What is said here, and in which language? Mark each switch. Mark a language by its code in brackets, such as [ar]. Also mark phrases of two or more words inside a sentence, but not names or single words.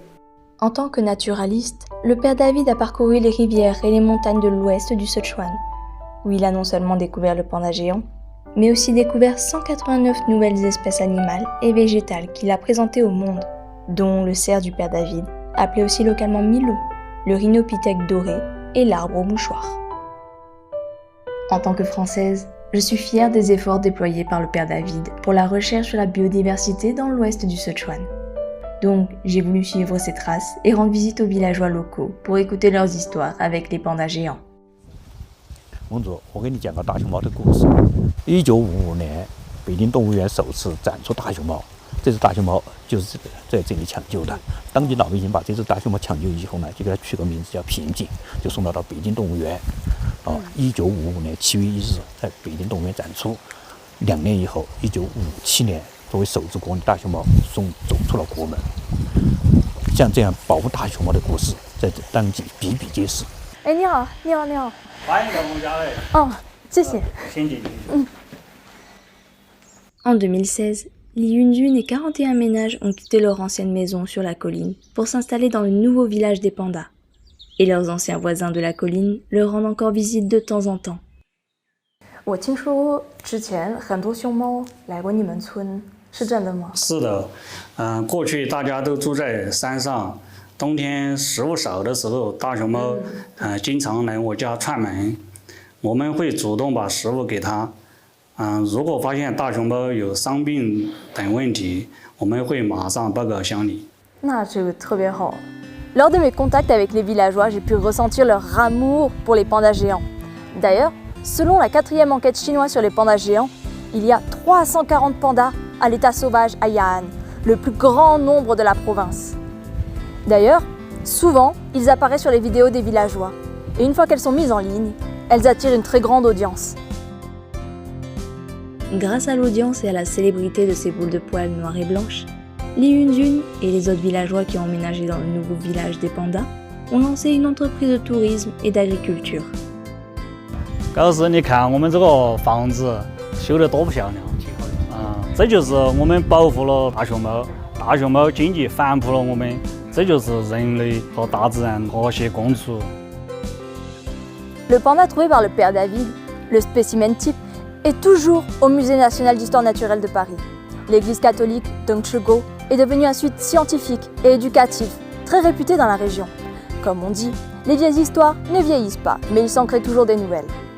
[fr] En tant que naturaliste, le père David a parcouru les rivières et les montagnes de l'ouest du Sichuan, où il a non seulement découvert le panda géant, mais aussi découvert 189 nouvelles espèces animales et végétales qu'il a présentées au monde, dont le cerf du père David, appelé aussi localement Milou, le rhinopithèque doré et l'arbre au mouchoir. En tant que Française, je suis fière des efforts déployés par le père David pour la recherche sur la biodiversité dans l'ouest du Sichuan. Donc, j'ai voulu suivre ses traces et rendre visite aux villageois locaux pour écouter leurs histoires avec les pandas géants. [zh] 公主，我给你讲个大熊猫的故事。1955年，北京动物园首次展出大熊猫，这只大熊猫就是在这里抢救的。当地老百姓把这只大熊猫抢救以后呢，就给它取个名字叫平静，就送到北京动物园。1955年7月1日在北京动物园展出。2年以后，1957年作为首只国内大熊猫走出了国门。像这样保护大熊猫的故事，在当地比比皆是。哎，你好，你好，你好。欢迎到我们家来。哦，谢谢。先进去。 [fr] En 2016, Li Yunjun et 41 ménages ont quitté leur ancienne maison sur la colline pour s'installer dans le nouveau village des pandas. Et leurs anciens voisins de la colline leur rendent encore visite de temps en temps. [zh] 我听说之前很多熊猫来过你们村，是真的吗？是的，过去大家都住在山上，冬天食物少的时候，大熊猫经常来我家串门，我们会主动把食物给它。如果发现大熊猫有伤病等问题，我们会马上报告乡里。那这个特别好。 [fr] Lors de mes contacts avec les villageois, j'ai pu ressentir leur amour pour les pandas géants. D'ailleurs, selon la 4e enquête chinoise sur les pandas géants, il y a 340 pandas à l'état sauvage à Ya'an, le plus grand nombre de la province. D'ailleurs, souvent, ils apparaissent sur les vidéos des villageois. Et une fois qu'elles sont mises en ligne, elles attirent une très grande audience. Grâce à l'audience et à la célébrité de ces boules de poils noires et blanches, Li Yunjun et les autres villageois qui ont emménagé dans le nouveau village des pandas ont lancé une entreprise de tourisme et d'agriculture. [zh] 高师，你看我们这个房子修得多漂亮！这就是我们保护了大熊猫，大熊猫经济反哺了我们，这就是人类和大自然和谐共处。 [fr] Le panda trouvé par le père David, le spécimen type, est toujours au Musée national d'histoire naturelle de Paris. L'église catholique Dongchugo est devenue un site scientifique et éducatif, très réputé dans la région. Comme on dit, les vieilles histoires ne vieillissent pas, mais il s'en crée toujours des nouvelles.